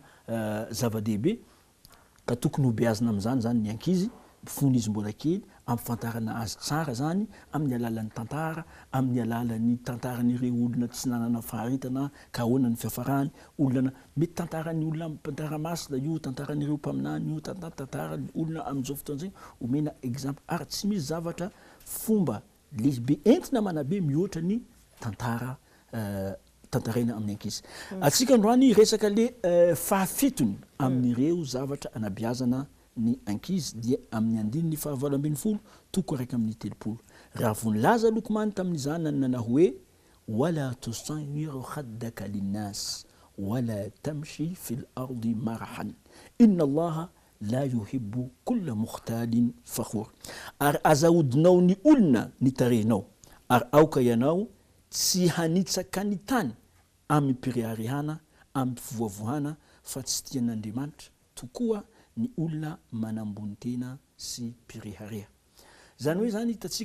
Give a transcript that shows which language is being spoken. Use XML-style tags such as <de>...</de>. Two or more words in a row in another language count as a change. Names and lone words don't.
<mg>zava-dehibe ka tokony ho beazina amin'izany zany ny ankizy fony izy mbola kely ampifantarana azy tsara zany amin'ny alalan'ny tantara amin'ny alalan'ny tantaran'ireo olona tsy nanana faharetana ka ahoana ny fiafarany olona mety tantaran'ny olona tantara masina io tantaran'ireo mpaminany io tantara olona amin'izao fotoana zay omena exemple ary tsy misy zavatra fomba lehibe entina manabe mihoatra ny tantara tantaraina amin'ny ankizy atsika androany resaka le fahafitony amin'ireo zavatra anabiazana ny ankizy dia amin'ny andiny ny fahavalo ambin'ny folo toko raiky amin'ny telopolo raha vonlaza Lokman tamin'izany nanana hoe</mg> <ar>ولا تصعر خدك للناس ولا تمش في الأرض مرحا إن الله لا يحب كل مختال فخور</ar> <mg>ary azahodinao ny olona ny tarehinao ary aoka ianao tsy hanitsaka ny tany amin'ny piriarihana amin'ny fivoavohana fa tsy tian'Andriamanitra tokoa ny olona manambony tena sy pirihareha zany hoe zany hitatsika</mg>